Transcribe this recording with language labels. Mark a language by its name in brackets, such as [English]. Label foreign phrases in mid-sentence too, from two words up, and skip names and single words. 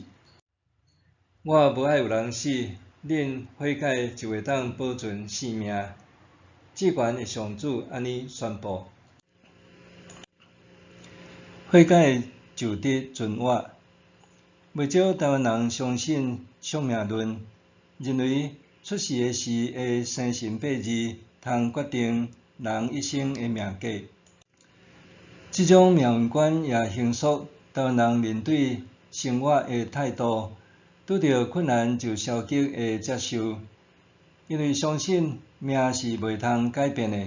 [Min Nan Chinese] 我无爱有人死，恁悔改就会当保存性命。至悬的上主安尼宣布。悔改就得存活。袂少台湾人相信宿命论，认为出世的时的生辰八字通决定人一生的命格。这种命运观也形塑台湾人面对生活的态度，拄到困难就消极的接受，因为相信命是袂通改变的。